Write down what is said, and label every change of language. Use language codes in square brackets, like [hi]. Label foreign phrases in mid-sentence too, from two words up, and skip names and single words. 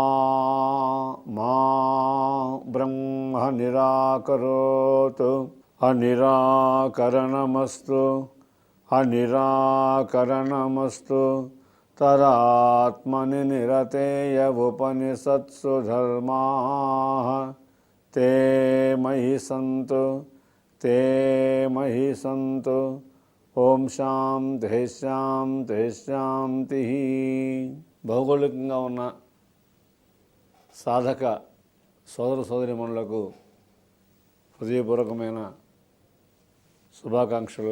[sa] ब्रह्म निराकरोतु अनिराकरणमस्तु अनिराकरणमस्तु तदात्मनि निरतेय उपनिषत्सु धर्माः ते मयि सन्तु ఓం శాంతి శాంతి శాంతి. [te] భౌగోళికంగా ఉన్న సాధక సోదర సోదరీమణులకు హృదయపూర్వకమైన శుభాకాంక్షలు.